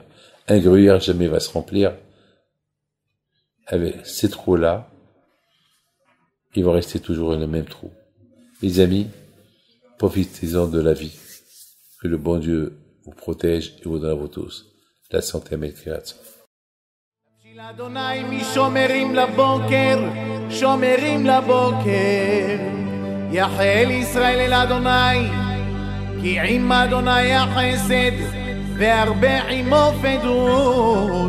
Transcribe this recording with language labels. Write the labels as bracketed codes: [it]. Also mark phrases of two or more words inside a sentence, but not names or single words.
[fr] Un gruyère jamais va se remplir. Avec ces trous-là, ils vont rester toujours dans le même trou. Les amis, profitez-en de la vie. Que le bon Dieu vous protège et vous donne à vous tous la santé à Melchirat. [he] אדוני משומרים לבוקר, שומרים לבוקר. יחל ישראל אל אדוני, כי עם אדוני החסד, והרבה עמו פדות.